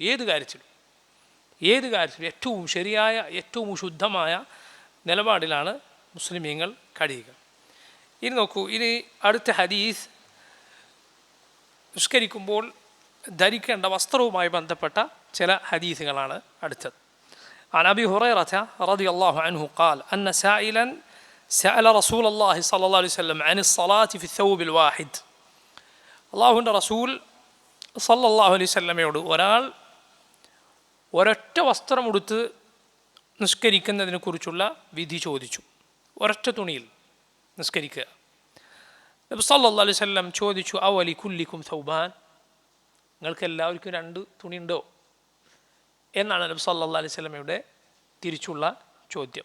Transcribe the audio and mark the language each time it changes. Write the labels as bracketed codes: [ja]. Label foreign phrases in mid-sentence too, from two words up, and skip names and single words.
[ml] ഏത് കാര്യത്തിലും ഏറ്റവും ശരിയായ ഏറ്റവും ശുദ്ധമായ നിലപാടിലാണ് മുസ്ലിമീങ്ങൾ കഴിയുക. ഇനി നോക്കൂ, ഇനി അടുത്ത ഹദീസ് നിസ്കരിക്കുമ്പോൾ ധരിക്കേണ്ട വസ്ത്രവുമായി ബന്ധപ്പെട്ട ചില ഹദീസുകളാണ് അടുത്തത്. [ar] عن أبي هريرة رضي الله عنه قال أن سائلا سأل رسول الله صلى الله عليه وسلم عن الصلاة في الثوب الواحد. [ml] അള്ളാഹുവിൻ്റെ റസൂൽ [ar] صلى الله عليه وسلم [ml] ഒരാൾ ഒരൊറ്റ വസ്ത്രമെടുത്ത് നിസ്കരിക്കുന്നതിനെ കുറിച്ചുള്ള വിധി ചോദിച്ചു. ഒരൊറ്റ തുണിയിൽ നിസ്കരിക്കുക. നബി [ar] صلى الله عليه وسلم [ml] ചോദിച്ചു, [ar] أو لكلكم ثوبان, [ml] നിങ്ങൾക്ക് എല്ലാവർക്കും രണ്ട് തുണി ഉണ്ടോ എന്നാണ് നബി [ar] صلى الله عليه وسلم [ml] തിരിച്ചുള്ള ചോദ്യം.